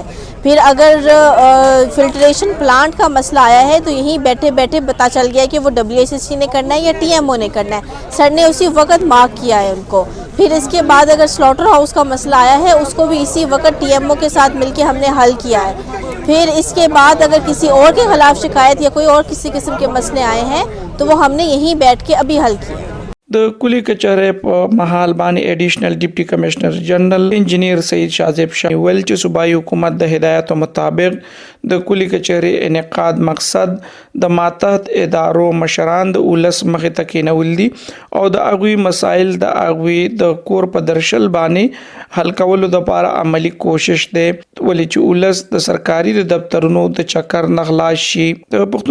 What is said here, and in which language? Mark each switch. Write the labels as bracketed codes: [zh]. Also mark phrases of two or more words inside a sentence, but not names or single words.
[ur] پھر اگر [en] filtration plant [ur] کا مسئلہ آیا ہے تو یہیں بیٹھے بیٹھے پتہ چل گیا کہ وہ WSSC نے کرنا ہے یا TMO نے کرنا ہے. سر نے اسی وقت مارک کیا ہے ان کو. پھر اس کے بعد اگر [en] slaughter house [ur] کا مسئلہ آیا ہے اس کو بھی اسی وقت TMO کے ساتھ مل کے ہم نے حل کیا ہے. پھر اس کے بعد اگر کسی اور کے خلاف شکایت یا کوئی اور کسی قسم کے مسئلے آئے ہیں تو وہ ہم نے یہیں بیٹھ کے ابھی حل کیے. [ps] د کلی کچهری په محل باندې [en] additional deputy commissioner general engineer [ps] سعید شازیب ویل چې صوبایي حکومت د هدایتو مطابق د کلی کچهری انعقاد مقصد د ماتحت ادارو مشران د ولس مخې ته کېنول دي او د هغوی مسایل د هغوی د کور په درشل باندې حل کولو دپاره عملی کوشش دی، ولې چې ولس د سرکاري دفترونو د چکر نه خلاص شي.